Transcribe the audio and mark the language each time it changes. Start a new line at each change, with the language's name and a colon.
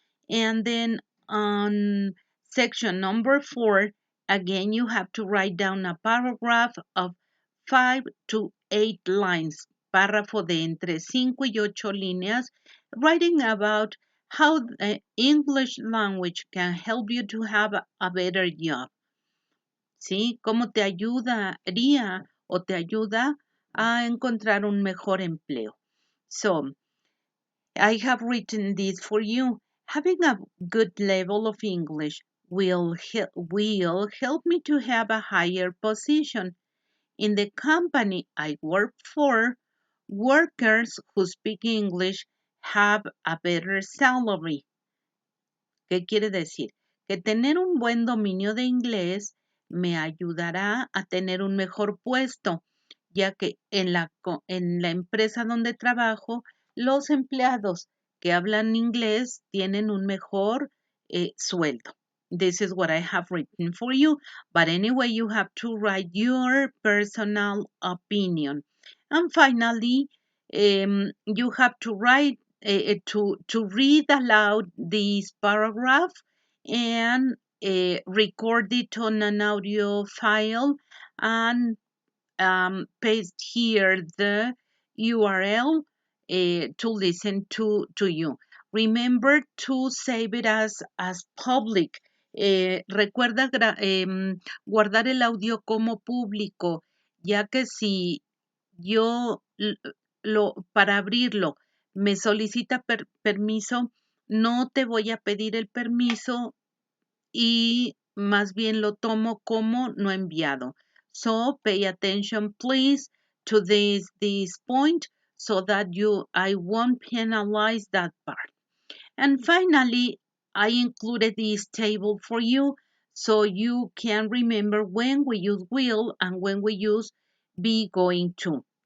English: And then on section number 4, again, you have to write down a paragraph of 5 to 8 lines,
Spanish: párrafo de entre 5 y 8 líneas,
English: writing about how the English language can help you to have a better job.
Spanish: ¿Sí? ¿Cómo te ayudaría o te ayuda a encontrar un mejor empleo?
English: So, I have written this for you. Having a good level of English will help me to have a higher position. In the company I work for, workers who speak English have a better salary.
Spanish: ¿Qué quiere decir? Que tener un buen dominio de inglés me ayudará a tener un mejor puesto, ya que en la empresa donde trabajo, los empleados que hablan inglés tienen un mejor sueldo.
English: This is what I have written for you. But anyway, you have to write your personal opinion. And finally, you have to write to read aloud this paragraph and record it on an audio file and paste here the URL to listen to you. Remember to save it as public.
Spanish: Recuerda guardar el audio como público, ya que si yo para abrirlo me solicita permiso, no te voy a pedir el permiso y más bien lo tomo como no enviado.
English: So pay attention please to this point so that I won't penalize that part. And finally, I included this table for you so you can remember when we use will and when we use be going to.